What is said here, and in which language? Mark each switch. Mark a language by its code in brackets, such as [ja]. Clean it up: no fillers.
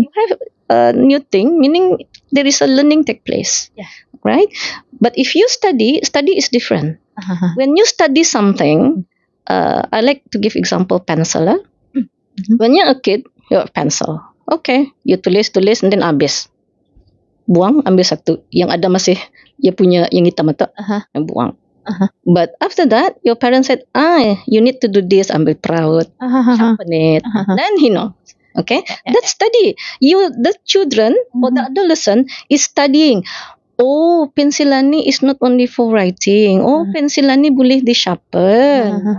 [en] you have a new thing, meaning there is a learning take place. Yeah. Right? But if you study is different. When you study something, I like to give example pencil. When you're a kid, you have pencil. Okay, you [ms] tulis [en] and then [ms] habis. Buang, ambil satu. Yang ada masih dia punya yang hitam itu, buang. [en] But after that, your parents said, you need to do this, [ms] ambil peraut, [en] sharpen it. Then he knows. Okay, that's study. The children or the adolescent is studying. Oh, [ms] pensilan ni [en] is not only for writing. [ms] Oh, pensilan ni boleh di-sharpen.